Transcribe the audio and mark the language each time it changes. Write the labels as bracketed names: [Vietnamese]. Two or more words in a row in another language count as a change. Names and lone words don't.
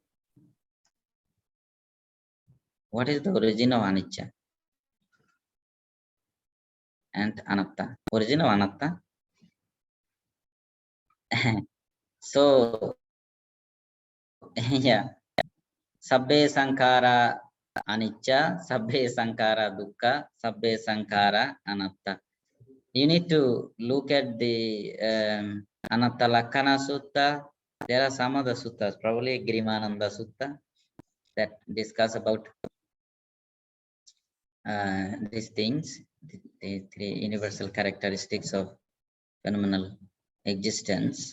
[English] What is the origin of Anicca and Anatta? Origin of Anatta? So, yeah, [Pali] Sabbe Sankara Anicca, Sabbe Sankara Dukkha, Sabbe Sankara Anatta. [English] You need to look at the Anatta Lakkana Sutta. There are some other suttas, probably Grimananda Sutta, that discuss about these things, the three universal characteristics of phenomenal existence.